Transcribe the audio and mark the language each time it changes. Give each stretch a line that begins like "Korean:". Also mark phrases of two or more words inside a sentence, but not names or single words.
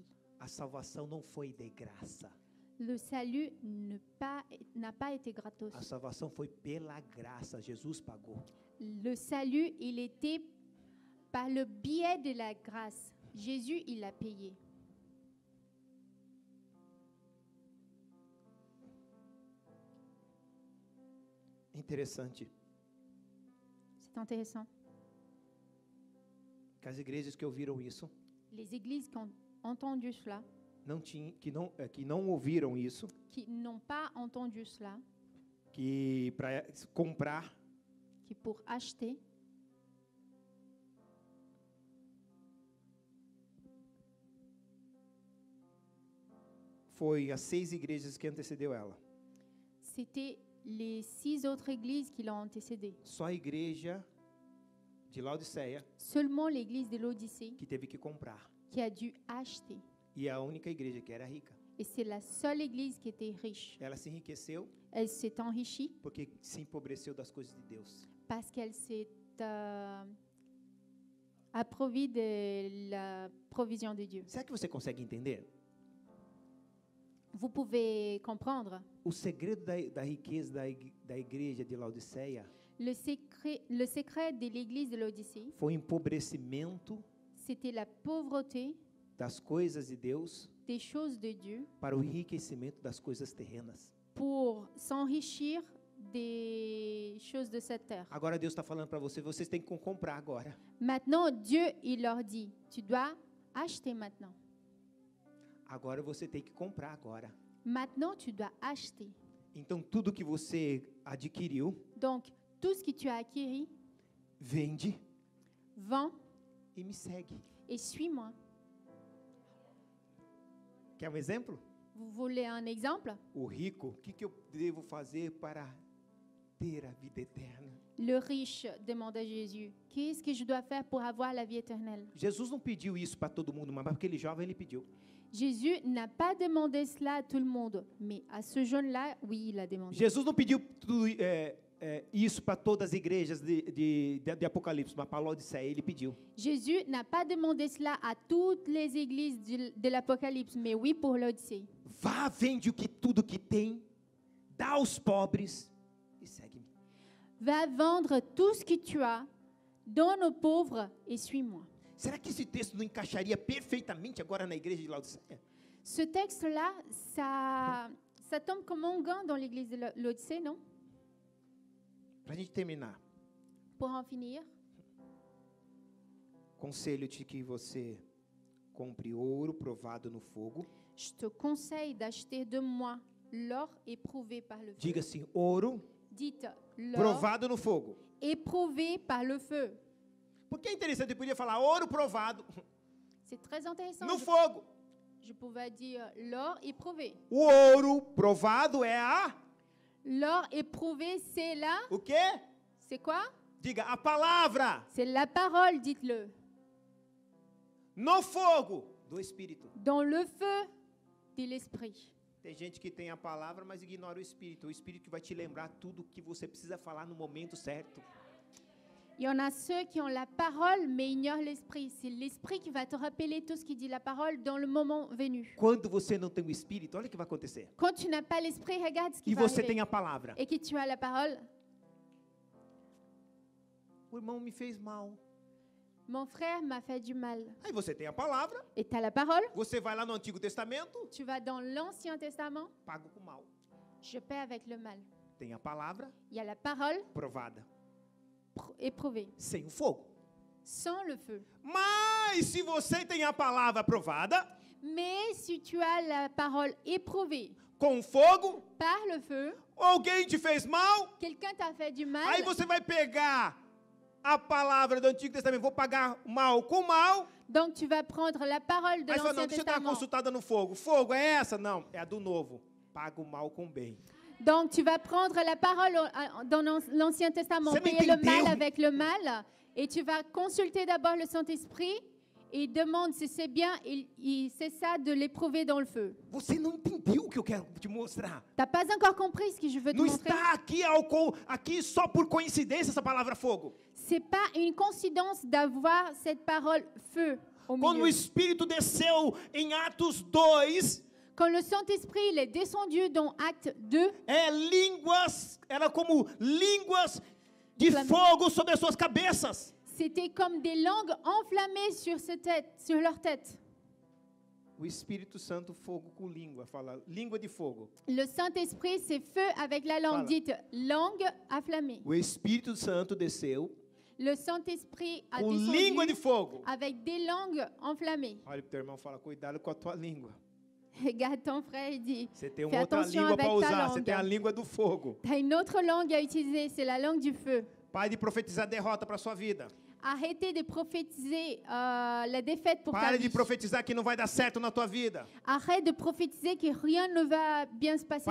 Portuguese: A salvação não foi de graça.
French: Le salut n'a pas été gratos.
Portuguese: A salvação foi pela graça. Jesus pagou.
French: Le salut, il était par le biais de la grâce. Jésus, il l'a payé.
Portuguese: Interessante
French: C'est intéressant.
Portuguese: que as igrejas que ouviram isso,
French: Les églises qui ont entendu cela,
Portuguese: que não ouviram isso,
French: qui n'ont pas entendu cela,
Portuguese: que para comprar
French: qui pour acheter,
Portuguese: foi as 6 igrejas que antecedeu ela.
French: c'était les 6 autres églises qui l'ont antécédé.
Portuguese: Só a igreja de Laodiceia
French: Seulement l'église de l'Odyssée
Portuguese: que teve que comprar.
French: qui a dû acheter.
Portuguese: E a única igreja que era rica.
French: Et c'est la seule église qui était riche.
Portuguese: Ela se enriqueceu
French: Elle s'est enrichie
Portuguese: porque se empobreceu das coisas de Deus.
French: parce qu'elle s'est approuvie de la provision de Dieu.
Portuguese: Será que você consegue entender?
French: Vous pouvez comprendre.
Portuguese: O segredo da riqueza da igreja de Laodiceia
French: Le secret de l'église de l'Odyssée,
Portuguese: foi o empobrecimento
French: c'était la pauvreté
Portuguese: das coisas de Deus
French: des choses de Dieu
Portuguese: para o enriquecimento das coisas terrenas.
French: pour s'enrichir des choses de cette terre.
Portuguese: Agora Deus está falando para vocês têm que comprar agora.
French: Maintenant, Dieu, il leur dit, tu dois acheter maintenant.
Portuguese: Agora você tem que comprar agora.
French: Maintenant, tu dois acheter.
Portuguese: Então tudo que você adquiriu,
French: Donc, tout ce que tu as acquis,
Portuguese: vende
French: vends
Portuguese: e me segue.
French: et suis-moi.
Portuguese: Quer exemplo?
French: Vous voulez un exemple?
Portuguese: O rico, o que eu devo fazer para ter a vida eterna?
French: Le riche demande à Jésus, qu'est-ce que je dois faire pour avoir la vie éternelle?
Portuguese: Jesus não pediu isso para todo mundo, mas para aquele jovem ele pediu.
French: Jésus n'a pas demandé cela à tout le monde, mais à ce jeune-là, oui, il a demandé.
Portuguese: Jesus não pediu isso para todas as igrejas de Apocalipse, mas para Laodiceia ele pediu.
French: Jésus n'a pas demandé cela à toutes les églises de l'Apocalypse, mais oui pour l'Odyssée.
Portuguese: Vá, vende tudo que tem, dá aos pobres e segue-me.
French: Va vendre tout ce que tu as, donne aux pauvres et suis-moi.
Portuguese: Será que esse texto não encaixaria perfeitamente agora na igreja de Laodiceia?
French: Ce texte-là, ça tombe comme un gant dans l'église de l'Odyssée, non?
Portuguese: Para a gente terminar,
French: Pour en finir,
Portuguese: conselho-te que você compre ouro provado no fogo.
French: je te conseille d'acheter de moi l'or éprouvé par le feu.
Portuguese: Diga assim, ouro
French: Dites l'or
Portuguese: provado no fogo.
French: éprouvé par le feu.
Portuguese: Porque é interessante, eu podia falar ouro provado
French: C'est très intéressant.
Portuguese: no fogo.
French: Je pouvais dire l'or éprouvé.
Portuguese: O ouro provado é
French: L'or éprouvé, c'est là.
Portuguese: o quê?
French: C'est quoi?
Portuguese: Diga, a palavra
French: C'est la parole, dites-le.
Portuguese: no fogo do Espírito.
French: Dans le feu de l'esprit.
Portuguese: Tem gente que tem a palavra, mas ignora o Espírito. O Espírito que vai te lembrar tudo que você precisa falar no momento certo.
French: Il y en a ceux qui ont la parole, mais ignorent l'esprit. C'est l'esprit qui va te rappeler tout ce qui dit la parole dans le moment venu.
Portuguese: Quando você não tem o Espírito, olha o que vai acontecer.
French: Quand tu n'as pas l'esprit, regarde ce qui
Portuguese: E
French: va
Portuguese: você
French: arriver.
Portuguese: tem a palavra.
French: Et que tu as la parole.
Portuguese: O irmão me fez mal.
French: Mon frère m'a fait du mal.
Portuguese: Aí você tem a palavra,
French: Et tu as la parole.
Portuguese: você vai lá no Antigo Testamento,
French: Tu vas dans l'Ancien Testament.
Portuguese: paga com mal.
French: Je paie avec le mal.
Portuguese: Tem a palavra
French: Il y a la parole
Portuguese: provada,
French: éprouvée.
Portuguese: sem o fogo.
French: Sans le feu.
Portuguese: Mas se você tem a palavra provada,
French: Mais si tu as la parole éprouvée
Portuguese: com fogo,
French: par le feu,
Portuguese: alguém te fez mal,
French: quelqu'un t'a fait du mal,
Portuguese: aí você vai pegar a palavra do Antigo Testamento, vou pagar mal com mal.
French: donc tu vas prendre la parole de
Portuguese: Aí você fala, não,
French: l'Ancien
Portuguese: deixa eu dar uma
French: Testament.
Portuguese: consultada no fogo. Fogo é essa? Não, é a do novo. Paga o mal com bem.
French: Donc tu vas prendre la parole dans l'Ancien Testament, Ça payer le
Portuguese: m'entendeu?
French: mal avec le mal, et tu vas consulter d'abord le Saint-Esprit et demande si c'est bien, c'est ça de l'éprouver dans le feu.
Portuguese: Você não entendeu o que eu quero te mostrar.
French: T'as pas encore compris ce que je veux te
Portuguese: Não
French: montrer.
Portuguese: está aqui só por coincidência essa palavra fogo.
French: C'est pas une coïncidence d'avoir cette parole feu au
Portuguese: Quando o
French: milieu.
Portuguese: Espírito desceu em Atos 2,
French: Quand le Saint-Esprit il est descendu dans Acte 2,
Portuguese: era como línguas de
French: Flamme.
Portuguese: fogo sobre as suas cabeças.
French: c'était comme des langues enflammées sur leur tête.
Portuguese: O Espírito Santo, fogo com língua, fala língua de fogo.
French: Le Saint-Esprit, c'est feu avec la langue. Voilà. Dites langue enflammée.
Portuguese: O Espírito Santo desceu
French: Le Saint-Esprit a
Portuguese: com língua de
French: descendu
Portuguese: fogo.
French: avec des langues enflammées.
Portuguese: Olha pro teu irmão e fala, cuidado com a tua língua.
French: Regarde ton frère et dit,
Portuguese: Você tem
French: fais
Portuguese: uma outra
French: attention
Portuguese: língua
French: avec
Portuguese: para
French: ta
Portuguese: usar, você
French: langue.
Portuguese: tem a língua do fogo.
French: Tu as une autre langue à utiliser, c'est la langue du feu.
Portuguese: Pare de profetizar derrota para sua vida.
French: Arrêtez de prophétiser la défaite pour ta
Portuguese: Pare de
French: vie.
Portuguese: profetizar que não vai dar certo na tua vida.
French: Arrête de prophétiser que rien ne va bien se passer